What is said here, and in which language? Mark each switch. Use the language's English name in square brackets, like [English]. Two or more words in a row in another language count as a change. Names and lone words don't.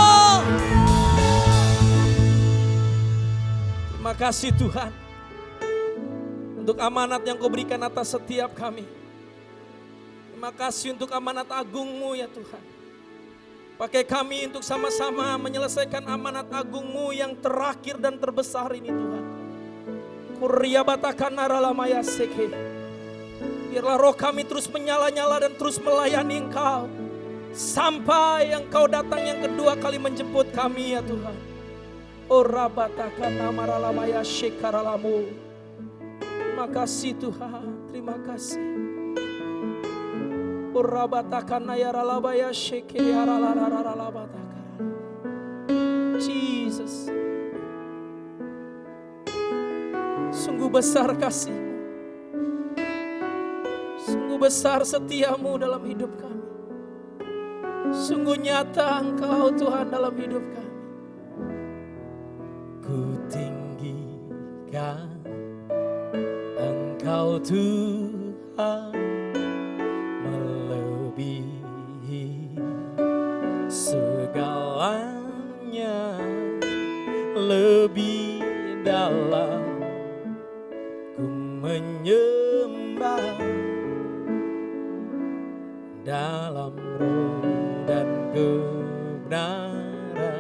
[Indonesian] Terima kasih Tuhan untuk amanat yang Kau berikan atas setiap kami. Terima kasih untuk amanat agung-Mu ya Tuhan. Pakai kami untuk sama-sama menyelesaikan amanat agung-Mu yang terakhir dan terbesar ini Tuhan. Kuria batakan naralamaya seke. Biarlah roh kami terus menyala-nyala dan terus melayani Engkau. Sampai Engkau datang yang kedua kali menjemput kami ya Tuhan. Ora batakan namaralamaya shekaralamu. Terima kasih Tuhan, terima kasih. Ora batakan nayaralabaya shekaralalaralabataka. Jesus. Sungguh besar kasih-Mu. Sungguh besar setiamu dalam hidup kami. Sungguh nyata Engkau Tuhan dalam hidup kami. Ku tinggikan Engkau Tuhan, melebihi segalanya, lebih dalam ku menyembah dalam roh dan kebenaran.